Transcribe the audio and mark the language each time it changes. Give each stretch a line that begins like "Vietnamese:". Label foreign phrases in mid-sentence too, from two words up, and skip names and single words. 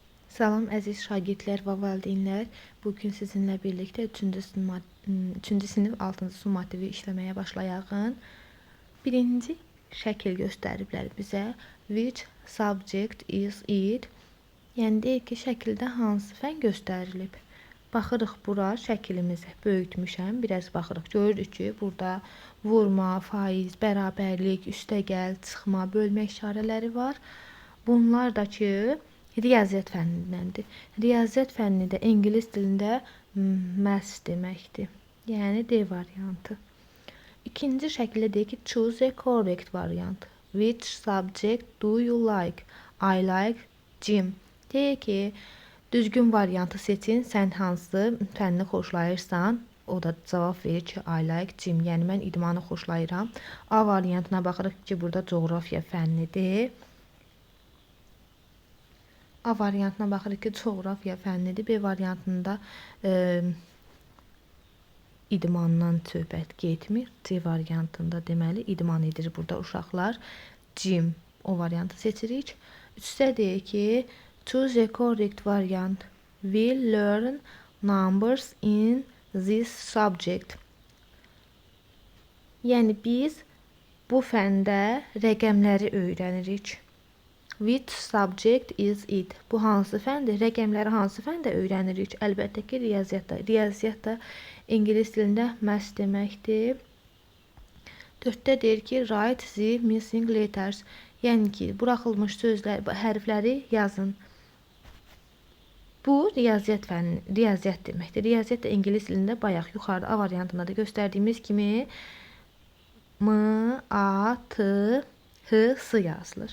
Azerbaijani: Salam əziz şagirdlər və valideynlər. Bugün sizinlə birlikdə 3-cü sinif 6-cı su motivi işləməyə başlayağın. Birinci şəkil göstəriblər bizə.
English: Which subject is it?
Azerbaijani: Yəni deyir ki, şəkildə hansı fən göstərilib. Baxırıq bura şəklimizə. Böyütmüşəm. Biraz baxırıq. Görürük ki, burada vurma, faiz, bərabərlik, üstəgəl, çıxma, bölmə işarələri var. Bunlar da ki, riyaziyyat fənnindəndir. Riyaziyyat fənni də ingilis dilində maths deməkdir. Yəni D variantı. İkinci şəkildə deyir ki,
English: choose a correct variant. Which subject do you like? I like gym.
Azerbaijani: Deyir ki, düzgün variantı seçin. Sən hansı fənni xoşlayırsan? O da cavab verir ki,
English: I like gym.
Azerbaijani: Yəni mən idmanı xoşlayıram. A variantına baxırıq ki, burada coğrafiya fənnidir. A variantına baxırıq ki, coğrafiya fənnidir. B variantında idmandan söhbət getmir. C variantında deməli idman edir burada uşaqlar. Gym o variantı seçirik. Üçdə deyir ki,
English: choose a correct variant. Will learn numbers in this subject.
Azerbaijani: Yəni biz bu fəndə rəqəmləri öyrənirik.
English: Which subject is it?
Azerbaijani: Bu hansı fəndir? Rəqəmləri hansı fəndə öyrənirik? Əlbəttə ki, riyaziyyatda. Riyaziyyat da ingilis dilində maths deməkdir. 4-də deyir ki,
English: write the missing letters.
Azerbaijani: Yəni ki, buraxılmış sözlər, hərfləri yazın. Bu riyaziyyat fənni, riyaziyyat deməkdir. Riyaziyyat da ingilis dilində bayaq yuxarıda A variantında da göstərdiyimiz kimi M, A, T, H, S yazılır.